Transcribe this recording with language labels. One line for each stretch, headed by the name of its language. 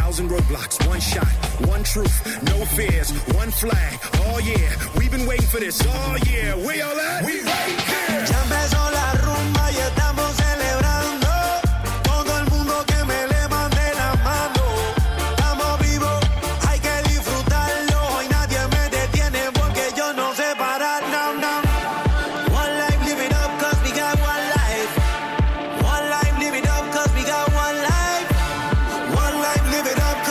English: Roadblocks, one shot, one truth, no fears, one flag. Oh yeah, we've been waiting for this. Oh yeah, we all at? We right here.
Spanish: Ya empezó la rumba y estamos celebrando. Todo el mundo que me levante la mano. Estamos vivos, hay que disfrutarlo. Hoy nadie me detiene porque yo no sé parar.
English: Now, now. One life, live it up, cause we got one life. One life, live it up, cause we got one life. One life, live it up.